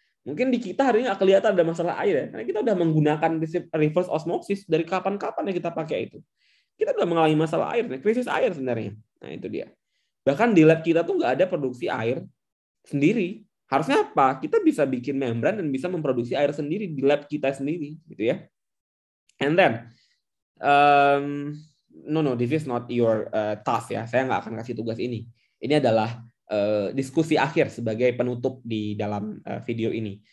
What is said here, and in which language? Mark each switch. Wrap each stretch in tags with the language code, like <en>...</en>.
<id>Mungkin di kita hari ini nggak kelihatan ada masalah air ya, karena kita udah menggunakan reverse osmosis dari kapan-kapan yang kita pakai itu. Kita udah mengalami masalah air, krisis air sebenarnya. Nah, itu dia. Bahkan di lab kita tuh nggak ada produksi air sendiri. Harusnya apa? Kita bisa bikin membran dan bisa memproduksi air sendiri di lab kita sendiri, gitu ya.</id> <en>And then, no, this is not your task ya.</en> <id>Saya nggak akan kasih tugas ini. Ini adalah diskusi akhir sebagai penutup di dalam video ini.</id>